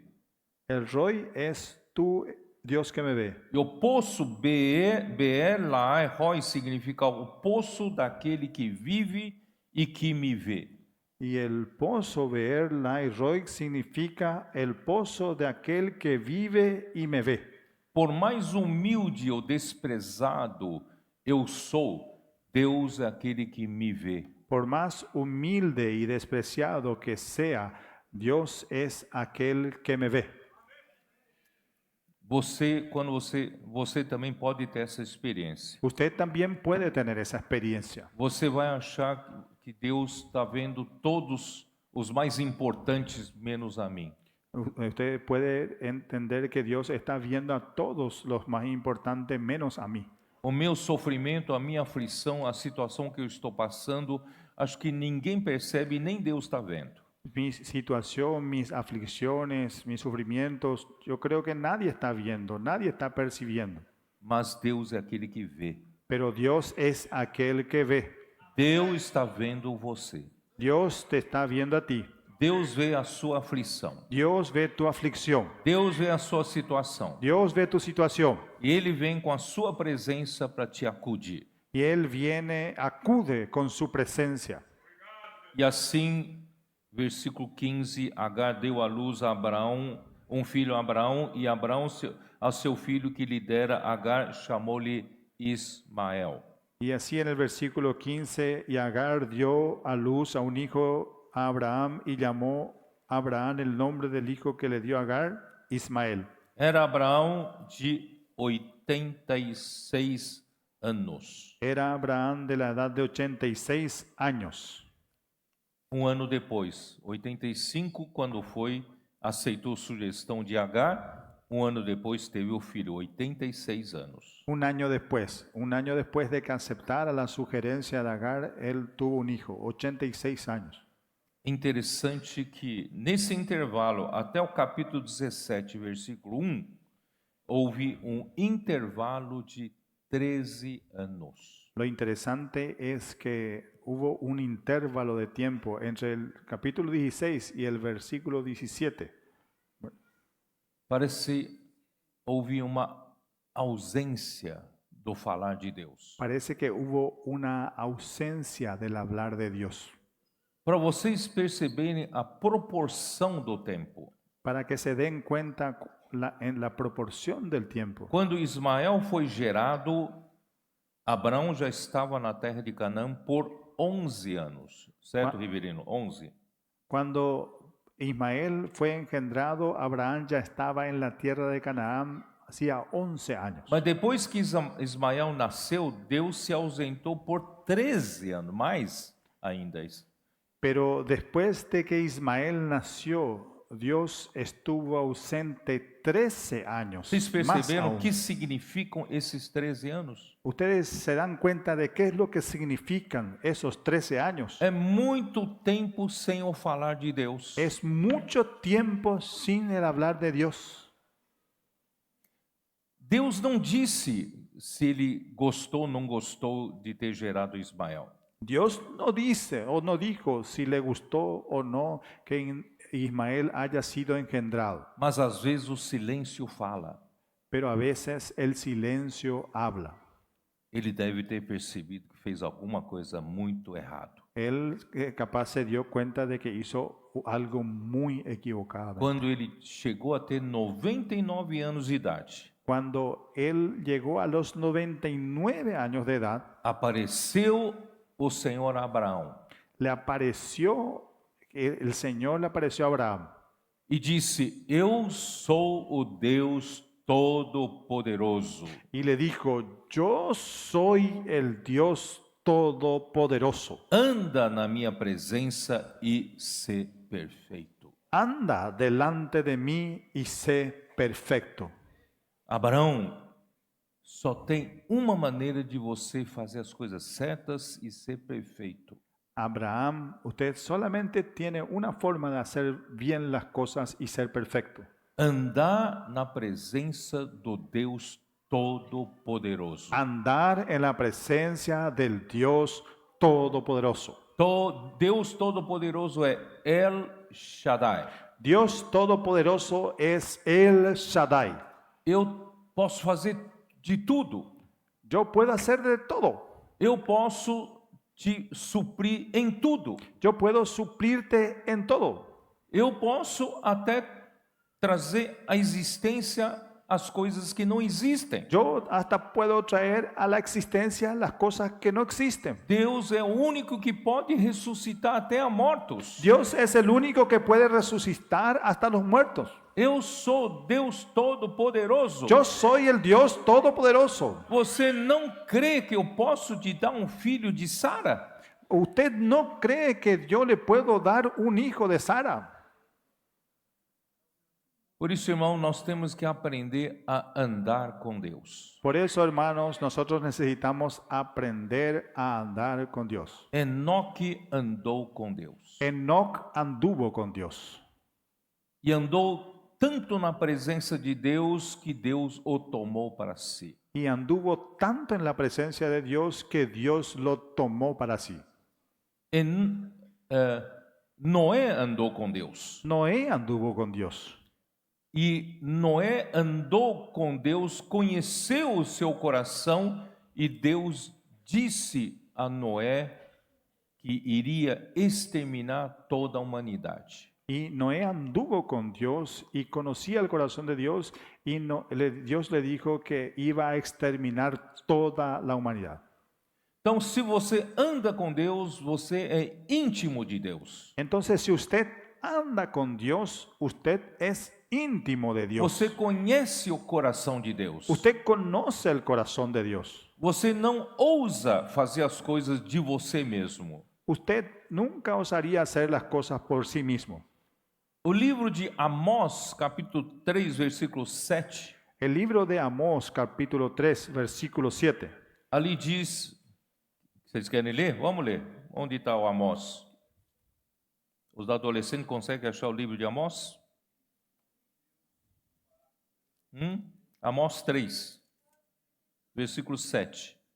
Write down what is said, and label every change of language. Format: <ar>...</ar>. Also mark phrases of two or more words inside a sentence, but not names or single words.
<es>El Roy es tú, Dios que me ve.</es> <pt>E o poço B-E-R-L-A, Roy significa o poço daquele que vive e que me vê.</pt> <es>Y el pozo ver Lai Roy significa el pozo de aquel que vive y me ve.</es> <pt>Por mais humilde ou desprezado eu sou, Deus é aquele que me vê.</pt> <es>Por más humilde y despreciado que sea, Dios es aquel que me ve.</es> <pt>Quando você também pode ter essa experiência.</pt> <es>Usted también puede tener esa experiencia.</es> <pt>Você vai achar que Deus está vendo todos os mais importantes menos a mim.</pt> <es>Usted puede entender que Dios está viendo a todos los más importantes menos a mí.</es> <pt>O meu sofrimento, a minha aflição, a situação que eu estou passando, acho que ninguém percebe, nem Deus está vendo.</pt> <es>Mi situación, mis aflicciones, mis sufrimientos, yo creo que nadie está viendo, nadie está percibiendo.</es> <pt>Mas Deus é aquele que vê.</pt> <es>Pero Dios es aquel que ve.</es> <pt>Deus está vendo você.</pt> <es>Dios te está viendo a ti.</es> <pt>Deus vê a sua aflição.</pt> <es>Dios ve tu aflicción.</es> <pt>Deus vê a sua situação.</pt> <es>Dios ve tu situación.</es> <pt>E Ele vem com a sua presença para te acudir.</pt> <es>Y Él viene, acude con su presencia.</es> <pt>E assim, versículo 15, Agar deu à luz a Abraão, um filho a Abraão, e Abraão a seu filho que lhe dera Agar chamou-lhe Ismael.</pt> <es>Y así en el versículo 15, y Agar dio a luz a un hijo a Abraham y llamó a Abraham el nombre del hijo que le dio a Agar, Ismael.</es> <pt>Era Abraão de 86 anos.</pt> <es>Era Abraham de la edad de 86 años.</es> <pt>Um ano depois, 85, quando aceitou a sugestão de Agar, um ano depois teve o filho, 86 anos.</pt> <es>Un año después de que aceptara la sugerencia de Agar, él tuvo un hijo, 86 años.</es> <pt>Interessante que nesse intervalo, até o capítulo 17, versículo 1, houve um intervalo de 13 anos.</pt> <es>Lo interesante es que hubo un intervalo de tiempo entre el capítulo 16 y el versículo 17.</es> <pt>Parece houve uma ausência do falar de Deus.</pt> <es>Parece que hubo una ausencia del hablar de Dios.</es> <pt>Para vocês perceberem a proporção do tempo.</pt> <es>Para que se den cuenta en la proporción del tiempo.</es> <pt>Quando Ismael foi gerado, Abraão já estava na terra de Canaã por 11 anos. Certo, Riverino? 11.</pt> <es>Cuando Ismael fue engendrado, Abraham ya estaba en la tierra de Canaán hacía 11 años.</es> <pt>Mas depois que Ismael nasceu, Deus se ausentou por 13 anos, mais ainda isso.</pt> <es>Pero después de que Ismael nació, Dios estuvo ausente 13 años.</es> <pt>Vocês</pt> <es>más</es> <pt>perceberam</pt> <es>aún.</es> <pt>o que significam esses 13 anos?</pt> <es>Ustedes se dan cuenta de qué es lo que significan esos 13 años.</es> <pt>É muito tempo sem o falar de Deus.</pt> <es>Es mucho tiempo sin el hablar de Dios.</es> <pt>Deus não disse se ele gostou ou não gostou de ter gerado Ismael.</pt> <es>Dios no dice o no dijo si le gustó o no que Ismael haya sido engendrado.</es> <pt>Mas às vezes o silêncio fala.</pt> <es>Pero a veces el silencio habla.</es> <pt>Ele deve ter percebido que fez alguma coisa muito errado.</pt> <es>Él capaz se dio cuenta de que hizo algo muy equivocado.</es> <pt>Quando ele chegou a ter 99 anos de idade,</pt> <es>Cuando él llegó a los 99 años de edad,</es> <pt>apareceu o Senhor a Abraão</pt> <es>el Señor le apareció a Abraham</es> <pt>e disse: Eu sou o Deus Todo-Poderoso.</pt> <es>y le dijo: yo soy el Dios Todopoderoso.</es> <pt>Anda na minha presença e sê perfeito.</pt> <es>Anda delante de mí y sé perfecto.</es> <pt>Abraão, só tem uma maneira de você fazer as coisas certas e ser perfeito.</pt> <es>Abraham, usted solamente tiene una forma de hacer bien las cosas y ser perfecto.</es> <pt>Andar na presença do Deus Todo-Poderoso.</pt> <es>Andar en la presencia del Dios Todopoderoso.</es> <pt>Deus Todo-Poderoso é El Shaddai.</pt> <es>Dios Todopoderoso es el Shaddai.</es> <pt>Eu posso fazer de tudo.</pt> <es>Yo puedo hacer de todo.</es> <pt>Eu posso te suprir em tudo.</pt> <es>Yo puedo suplirte en todo.</es> <pt>Eu posso até trazer à existência as coisas que não existem.</pt> <es>Yo hasta puedo traer a la existencia las cosas que no existen.</es> <pt>Deus é o único que pode ressuscitar até a mortos.</pt> <es>Dios es el único que puede resucitar hasta los muertos.</es> <pt>Eu sou Deus Todo-Poderoso.</pt> <es>Yo soy el Dios Todopoderoso.</es> <pt>Você não crê que eu posso te dar um filho de Sara?</pt> <es>¿Usted no cree que yo le puedo dar un hijo de Sara?</es> <pt>Por isso, irmão, nós temos que aprender a andar com Deus.</pt> <es>Por eso, hermanos, nosotros necesitamos aprender a andar con Dios.</es> <pt>Enoque andou com Deus.</pt> <es>Enoc anduvo con Dios.</es> <pt>E andou tanto na presença de Deus que Deus o tomou para si.</pt> <es>Y anduvo tanto en la presencia de Dios que Dios lo tomó para sí.</es> <pt>Noé andou com Deus.</pt> <es>Noé anduvo con Dios.</es> <pt>E Noé andou com Deus, conheceu o seu coração e Deus disse a Noé que iria exterminar toda a humanidade.</pt> <es>Y Noé anduvo con Dios y conocía el corazón de Dios y Dios le dijo que iba a exterminar toda la humanidad.</es> <pt>Então, se você anda com Deus, você é íntimo de Deus.</pt> <es>Entonces, si usted anda con Dios, usted es íntimo de Dios.</es> <pt>Você conhece o coração de Deus.</pt> <es>Usted conoce el corazón de Dios.</es> <pt>Você não ousa fazer as coisas de você mesmo.</pt> <es>Usted nunca osaría hacer las cosas por sí mismo.</es> <pt>O livro de Amós, capítulo 3, versículo 7,</pt> <es>El libro de Amós, capítulo 3, versículo 7.</es> <pt>ali diz, vocês querem ler? Vamos ler. Onde está o Amós? Os adolescentes conseguem achar o livro de Amós? Amós 3, versículo 7.</pt>